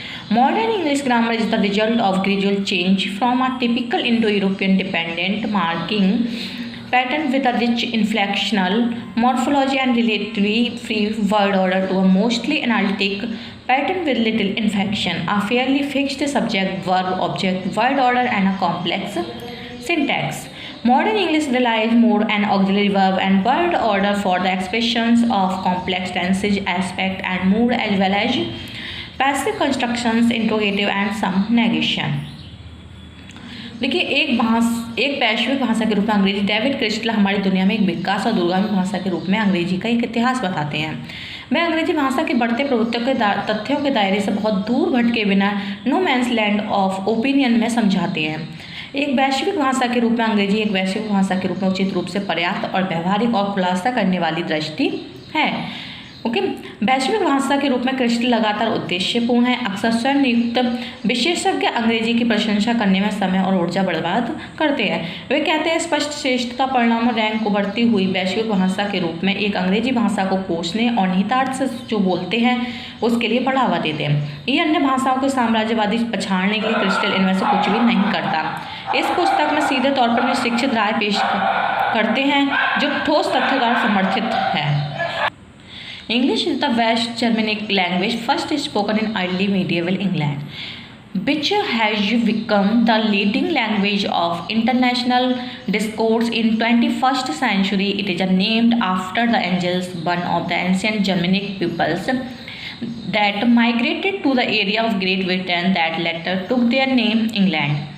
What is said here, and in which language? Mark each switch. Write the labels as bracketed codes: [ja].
[en] Modern English grammar is the result of gradual change from a typical Indo-European dependent marking pattern with a rich inflectional morphology and relatively free word order to a mostly analytic pattern with little inflection, a fairly fixed subject, verb, object, word order, and a complex syntax. Modern English relies more on auxiliary verb and word order for the expressions of complex tenses aspect and mood as well as passive constructions, interrogative and some negation. [hi] देखिए एक वैश्विक भाषा के रूप में अंग्रेजी David crystal हमारी दुनिया में एक विकास और दूरगामी भाषा के रूप में अंग्रेजी का एक इतिहास बताते हैं। वह अंग्रेजी भाषा की बढ़ते प्रभुत्व के तथ्यों के दायरे से बहुत दूर भटके बिना [en] no man's land of opinion [hi] में समझाते हैं। एक वैश्विक भाषा के रूप में अंग्रेजी एक वैश्विक भाषा के रूप में उचित रूप से पर्याप्त और व्यवहारिक और खुलासा करने वाली दृष्टि है। ओके, वैश्विक भाषा के रूप में क्रिस्टल लगातार उद्देश्यपूर्ण है। अक्सर स्वयं नियुक्त विशेषज्ञ अंग्रेजी की प्रशंसा करने में समय और ऊर्जा बर्बाद करते हैं। वे कहते हैं स्पष्ट श्रेष्ठता परिणाम रैंक को बढ़ती हुई वैश्विक भाषा के रूप में एक अंग्रेजी भाषा को कोसने और निहितार्थ से जो बोलते हैं उसके लिए बढ़ावा देते हैं। ये अन्य भाषाओं के साम्राज्यवादी पछाड़ने के लिए क्रिस्टल इनमें से कुछ भी नहीं करता। इस पुस्तक में सीधे तौर पर शिक्षित राय पेश करते हैं जो ठोस तथ्यों द्वारा समर्थित है। [en] English is the West Germanic language first spoken in early medieval England, which has become the leading language of international discourse in 21st century. It is named after the Angles, one of the ancient Germanic peoples that migrated to the area of Great Britain that later took their name England.